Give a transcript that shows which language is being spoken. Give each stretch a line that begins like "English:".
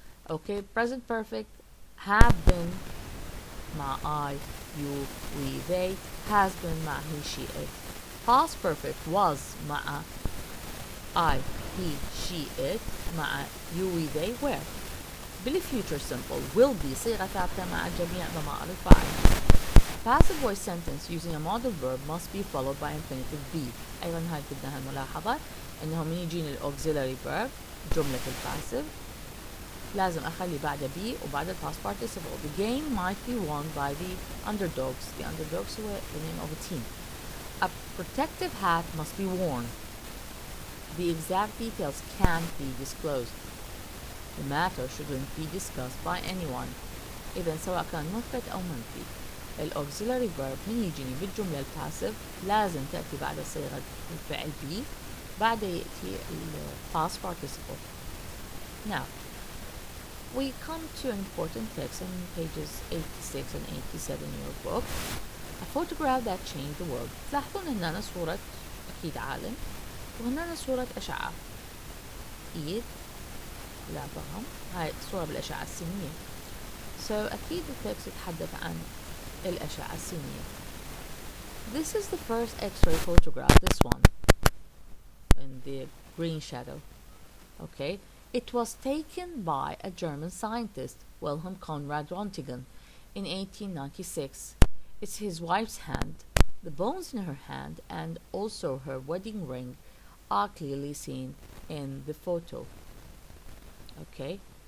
English: Okay, present perfect have been مع I, you, we, they, has been مع he she it. Past perfect was مع I, he, she, it مع you, we, they, were.
Arabic: بال
English: future simple
Arabic: will be صيغة ثابتة مع جميع ضمائر الفاعل.
English: Passive voice sentence using a modal verb must be followed by infinitive be.
Arabic: أيضا هاي بدنا هالملاحظة إنه من يجيني الauxiliary verb جملة الباسيف لازم أخلي بعد be وبعد past participle.
English: The game might be won by the underdogs. The underdogs هو the name of a team. A protective hat must be worn. The exact details can't be disclosed. The matter shouldn't be discussed by anyone.
Arabic: إذا سواء كان مثبت أو منفي الauxiliary verb من يجيني بالجملة الباسيف لازم تأتي بعد صيغة الفعل be بعد يأتي past participle.
English: Now, we come to an important text in pages 86 and 87 in your book. A photograph that changed the world.
Arabic: تلاحظون هنا صورة أكيد عالم وهنا صورة أشعة إيد لعبهم هاي صورة بالأشعة السينية. So أكيد التكست يتحدث عن الأشعة السينية.
English: This is the first X-ray photograph, this one in the green shadow. Okay, it was taken by a German scientist, Wilhelm Conrad Röntgen, in 1896. It's his wife's hand. The bones in her hand and also her wedding ring are clearly seen in the photo. Okay.